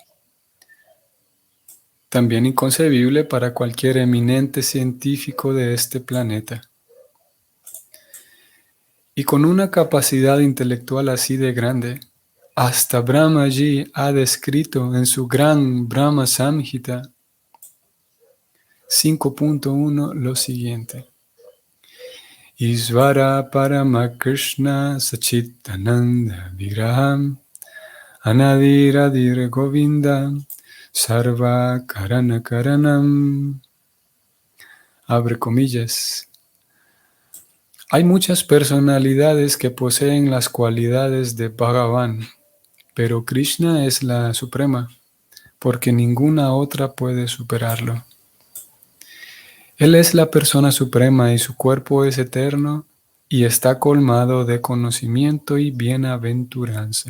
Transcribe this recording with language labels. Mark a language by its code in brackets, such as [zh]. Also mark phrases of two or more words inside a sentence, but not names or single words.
[es] También inconcebible para cualquier eminente científico de este planeta. Y con una capacidad intelectual así de grande, hasta Brahmaji ha descrito en su gran Brahma Samhita 5.1 lo siguiente. [sa] Isvara Paramakrishna Sachitananda Vigraham Anadiradir Govinda Sarva Karana Karanam. [es] Abre comillas. Hay muchas personalidades que poseen las cualidades de Bhagavan, pero Krishna es la suprema, porque ninguna otra puede superarlo. Él es la persona suprema y su cuerpo es eterno y está colmado de conocimiento y bienaventuranza.